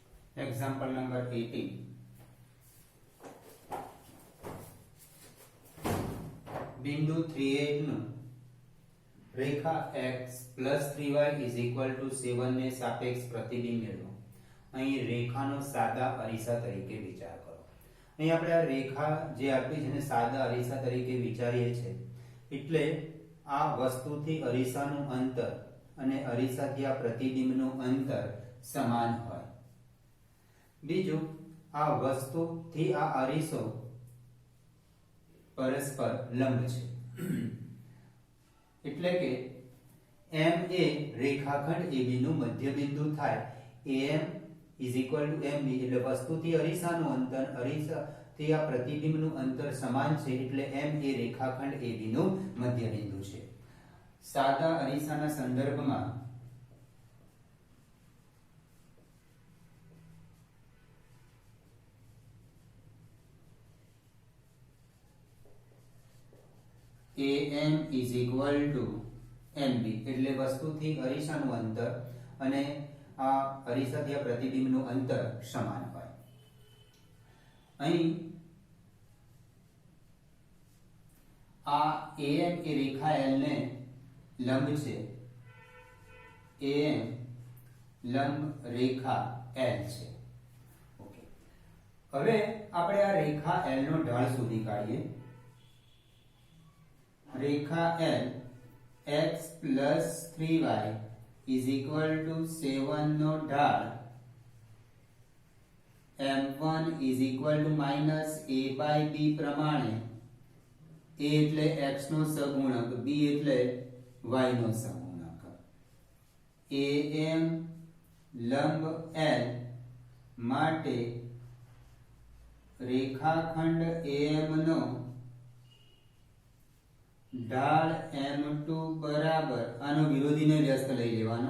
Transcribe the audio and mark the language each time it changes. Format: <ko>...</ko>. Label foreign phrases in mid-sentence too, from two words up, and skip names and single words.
<en>Example number 18.</en> <gu>બિંદુ 38 નું રેખા</gu> <en>x plus 3y is equal to 7</en> <gu>ને સાપેક્ષ પ્રતિબિંબ મેળવો. અહીં રેખાનો સાદા અરીસા તરીકે વિચાર કરો. અહીં આપણે આ રેખા જે આપી છે ને સાદા અરીસા તરીકે વિચારીએ છીએ એટલે આ વસ્તુથી અરીસાનું અંતર અને અરીસાથી આ પ્રતિબિંબનું અંતર સમાન હોય. બીજું, આ વસ્તુથી આ અરીસો પરસ્પર લંબ છે એટલે કે M એ રેખાખંડ AB નું મધ્ય બિંદુ થાય.</gu> <en>AM is equal to MB</en> <gu>એટલે વસ્તુથી અરીસાનું અંતર અરીસાથી આ પ્રતિબિંબનું અંતર સમાન છે એટલે M એ રેખાખંડ AB નું મધ્ય બિંદુ છે. સાદા અરીસાના સંદર્ભમાં</gu> <en>AM is equal to MB</en> <gu>એટલે વસ્તુથી અરીસાનું અંતર અને આ અરીસાથી આ પ્રતિબિંબનું અંતર સમાન હોય. અહીં આ AM એ રેખા L ને લંબ છે. AM લંબ રેખા L છે. ઓકે, હવે આપણે આ રેખા L નો ઢાળ શોધી કાઢીએ. રેખા L</gu> <en>x plus 3y is equal to 7</en> <gu>નો ઢાળ</gu> <en>m1 is equal to minus a by b</en> <gu>પ્રમાણે a એટલે x નો સહગુણક, b એટલે y નો સહગુણક. am લંબ L માટે રેખાખંડ am નો ઢાળ m2 બરાબર આનો વિરોધીને વ્યસ્ત લઈ લેવાનો.</gu>